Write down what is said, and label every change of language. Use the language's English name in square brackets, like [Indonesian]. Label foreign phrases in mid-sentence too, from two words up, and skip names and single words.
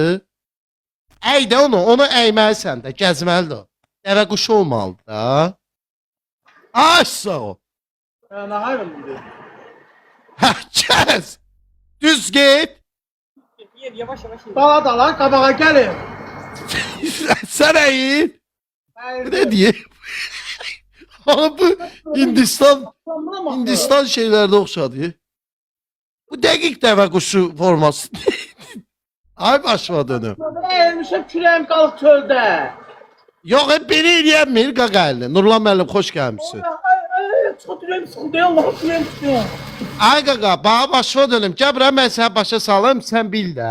[Azerbaijani] Əy də onu əyməlisən də, gəzməlidir o. Dəvə quşu olmalıdır da. Ay sağ ol. Nə hayvandır? Hə, gəz. Düz get. Yavaş. Dala qabağa gəlin. Sən əyil. [Turkish] Bu ne diye? Ama bu Hindistan şeylerde oxşadı. [Azerbaijani] Bu dəqiq dəvə quşu forması. Ay başladığını. Əyilmişəm kürəyim qalıb çöldə. Yox, beni eləyənmir qaqa əlini. Nurlan müəllim, xoş gəlmişsin. [Turkish] Çok kürəyim sıxıldı, Allah'ım kürəyim sıxıldı. [Azerbaijani] Ay qaqa, bağa başladığım. Gəl bura mən sənə başa salım, sən bil də.